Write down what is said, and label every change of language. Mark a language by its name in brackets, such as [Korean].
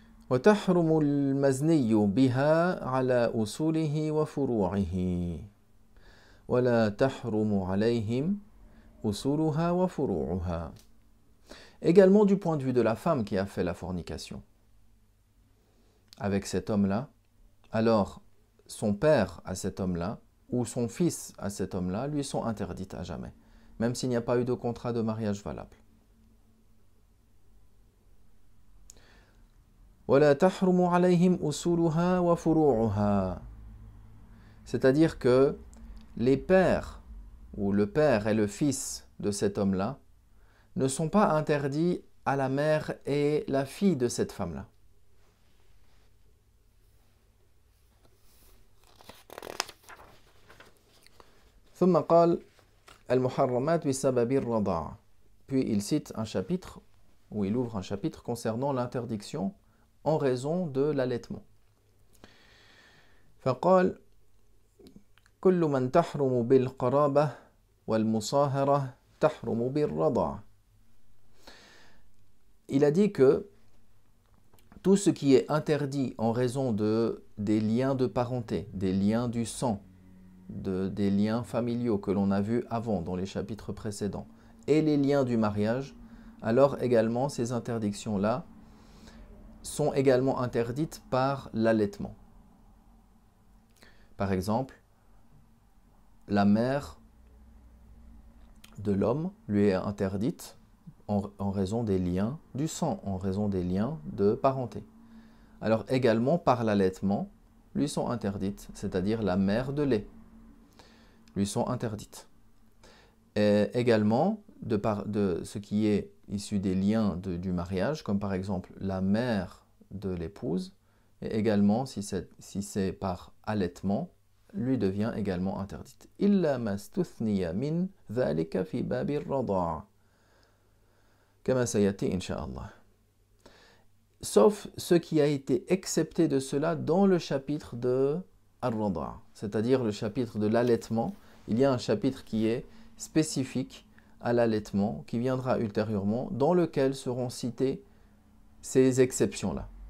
[Arabic] وتحرم المزني بها على أصوله وفروعه ولا تحرم عليهم أصولها وفروعها. [French] Également du point de vue de la femme qui a fait la fornication avec cet homme-là, alors son père à cet homme-là ou son fils à cet homme-là lui sont interdites à jamais, même s'il n'y a pas eu de contrat de mariage valable. [Arabic] ولا تحرم عليهم أصولها وفروعها. [French] C'est-à-dire que les pères ou le père et le fils de cet homme-là ne sont pas interdits à la mère et la fille de cette femme-là. [Arabic] ثم قال المحرمات بسبب الرضاعة. [French] Puis il cite un chapitre, ou il ouvre un chapitre concernant l'interdiction en raison de l'allaitement. [Arabic] فقال كل من تحرم بالقرابة والمصاهرة تحرم بالرضاعة. [French] Il a dit que tout ce qui est interdit en raison des liens de parenté, des liens du sang, des liens familiaux que l'on a vus avant dans les chapitres précédents, et les liens du mariage, alors également ces interdictions-là sont également interdites par l'allaitement. Par exemple, la mère de l'homme lui est interdite en raison des liens du sang, en raison des liens de parenté. Alors également par l'allaitement, lui sont interdites, c'est-à-dire la mère de lait, lui sont interdites. Et également de ce qui est issu des liens du mariage, comme par exemple la mère de l'épouse, et également si c'est par allaitement, lui devient également interdite. [Arabic] إلا ما استثني من ذلك في باب الرضاعة كما سيأتي إن شاء الله. [French] Sauf ce qui a été excepté de cela dans le chapitre de Ar-Rada'a, c'est-à-dire le chapitre de l'allaitement. Il y a un chapitre qui est spécifique à l'allaitement, qui viendra ultérieurement, dans lequel seront citées ces exceptions-là.